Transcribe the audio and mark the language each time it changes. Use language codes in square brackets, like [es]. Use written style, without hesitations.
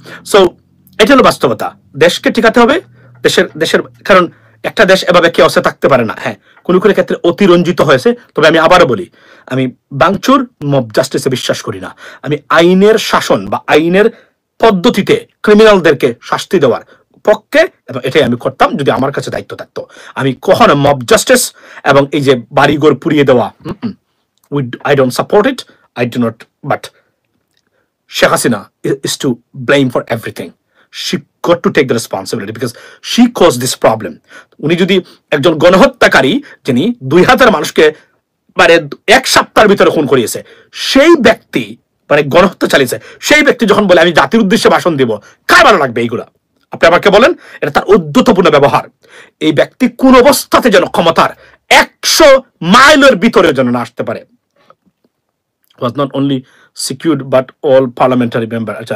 [bn] So এটা হলো বাস্তবতা, দেশকে টিকাতে হবে, দেশের কারণ একটা দেশ এভাবে কেউ থাকতে পারে না। হ্যাঁ, কোন কোন ক্ষেত্রে অতিরঞ্জিত হয়েছে, তবে আমি আবারও বলি, আমি বাংচুর মব জাস্টিসে বিশ্বাস করি না। আমি আইনের শাসন বা আইনের পদ্ধতিতে ক্রিমিনালদেরকে শাস্তি দেওয়ার পক্ষে, এবং এটাই আমি করতাম যদি আমার কাছে দায়িত্ব থাকতো। আমি কখনো মব জাস্টিস এবং এই যে বাড়িঘর পুড়িয়ে দেওয়া, [en] I don't support it, I do not, but Sheikh Hasina is to blame for everything. She got to take the responsibility because she caused this problem. [bn] উনি যদি একজন গণহত্যাকারী, যিনি 2000 মানুষকে মানে 1 সপ্তাহের ভিতরে খুন করিয়েছে, সেই ব্যক্তি মানে গণহত্যা চালিয়েছে, সেই ব্যক্তি যখন বলে আমি জাতির উদ্দেশ্যে ভাষণ দিব, কার ভালো লাগবে এইগুলা? আপনি আমাকে বলেন, এটা তার উদ্ধতপূর্ণ ব্যবহার। এই ব্যক্তি কোন অবস্থাতে যেন ক্ষমতার 100 মাইলের ভিতরে যেন না আসতে পারে। [en] Was not only secured but all parliamentary member.